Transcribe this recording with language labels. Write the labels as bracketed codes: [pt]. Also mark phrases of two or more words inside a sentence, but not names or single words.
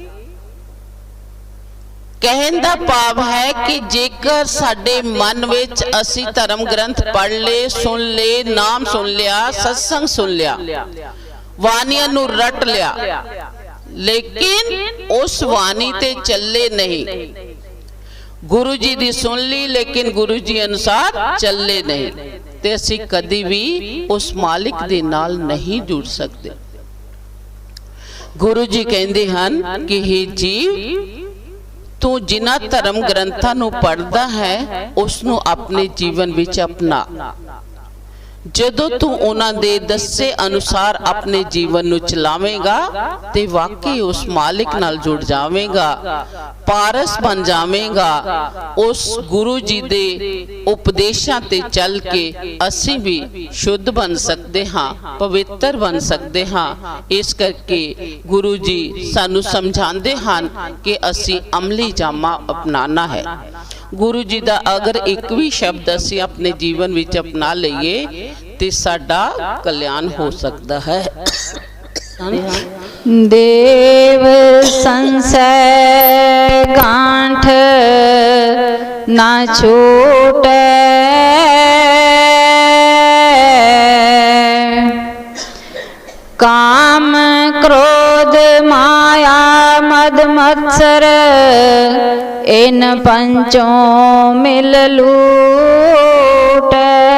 [pa] ਕਹਿਣ ਦਾ ਭਾਵ ਹੈ ਕਿ ਜੇਕਰ ਸਾਡੇ ਮਨ ਵਿੱਚ ਅਸੀਂ ਧਰਮ ਗ੍ਰੰਥ ਪੜ੍ਹ ਲਏ, ਸੁਣ ਲਏ, ਨਾਮ ਸੁਣ ਲਿਆ, ਸਤਿਸੰਗ ਸੁਣ ਲਿਆ, ਬਾਣੀਆਂ ਨੂੰ ਰਟ ਲਿਆ, ਲੇਕਿਨ ਉਸ ਬਾਣੀ ਤੇ ਚੱਲੇ ਨਹੀਂ, ਗੁਰੂ ਜੀ ਦੀ ਸੁਣ ਲਈ ਲੇਕਿਨ ਗੁਰੂ ਜੀ ਅਨੁਸਾਰ ਚੱਲੇ ਨਹੀਂ, ਤੇ ਅਸੀਂ ਕਦੀ ਭੀ ਉਸ ਮਾਲਿਕ ਦੇ ਨਾਲ ਨਹੀਂ ਜੁੜ ਸਕਦੇ। ਗੁਰੂ ਜੀ ਕਹਿੰਦੇ ਹਨ ਕਿ ਹੇ ਜੀਵ, ਤੂੰ ਜਿਨ੍ਹਾਂ ਧਰਮ ਗ੍ਰੰਥਾਂ ਨੂੰ ਪੜ੍ਹਦਾ ਹੈਂ ਉਸ ਨੂੰ ਆਪਣੇ ਜੀਵਨ ਵਿੱਚ ਅਪਣਾ। ਜਦੋਂ ਤੂੰ ਉਹਨਾਂ ਦੇ ਦੱਸੇ ਅਨੁਸਾਰ ਆਪਣੇ ਜੀਵਨ ਨੂੰ ਚਲਾਵੇਂਗਾ ਤੇ ਵਾਕਈ ਉਸ ਮਾਲਿਕ ਨਾਲ ਜੁੜ ਜਾਵੇਂਗਾ, ਪਾਰਸ ਬਣ ਜਾਵੇਂਗਾ। ਉਸ ਗੁਰੂ ਜੀ ਦੇ ਉਪਦੇਸ਼ਾਂ ਤੇ ਚੱਲ ਕੇ ਅਸੀਂ ਵੀ ਸ਼ੁੱਧ ਬਣ ਸਕਦੇ ਹਾਂ, ਪਵਿੱਤਰ ਬਣ ਸਕਦੇ ਹਾਂ। ਇਸ ਕਰਕੇ ਗੁਰੂ ਜੀ ਸਾਨੂੰ ਸਮਝਾਉਂਦੇ ਹਨ ਕਿ ਅਸੀਂ ਅਮਲੀ ਜਾਮਾ ਅਪਣਾਉਣਾ ਹੈ। ਗੁਰੂ ਜੀ ਦਾ ਅਗਰ ਇੱਕ ਵੀ ਸ਼ਬਦ ਅਸੀਂ ਆਪਣੇ ਜੀਵਨ ਵਿੱਚ ਅਪਣਾ ਲਈਏ ਤੇ ਸਾਡਾ ਕਲਿਆਣ ਹੋ ਸਕਦਾ ਹੈ। ਦੇਵ ਸੰਸਾ ਗਾਂਠ ਨਾ ਛੂਟੇ, ਕਾਮ ਕ੍ਰੋਧ ਮਾਇਆ ਮਦ ਮਤਸਰ ਇਨ ਪੰਚੋਂ ਮਿਲ ਲੂਟੇ।